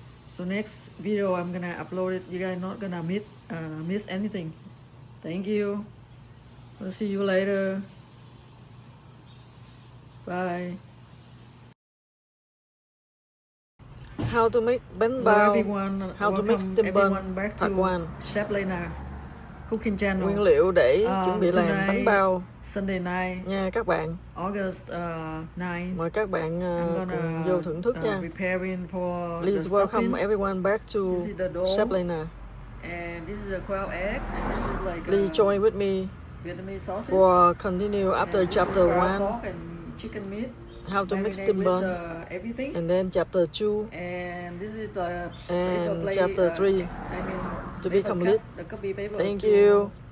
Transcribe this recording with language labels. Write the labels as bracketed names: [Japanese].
[English] So next video I'm gonna upload it, you guys not gonna miss anything. Thank you. We'll see you later. Bye. How to make banhbao, how to make steam bun, part 1. Chef Lena Cooking Channel. [Vietnamese] Nguyên liệu để chuẩn bị làm bánh bao [English] Sunday night [Vietnamese] nha các bạn. [English] August 9. [Vietnamese] Mời các bạn cùng vô thưởng thức nha. [English] Please welcome everyone back to Chef Lena. And this is a quail egg, and this is like Please join with me Vietnamese sauces. For continue after chapter 1. Pork and chicken meat. How to make steam bun. Everything. And then chapter 2. And this is the and chapter 3 to be complete. Thank you.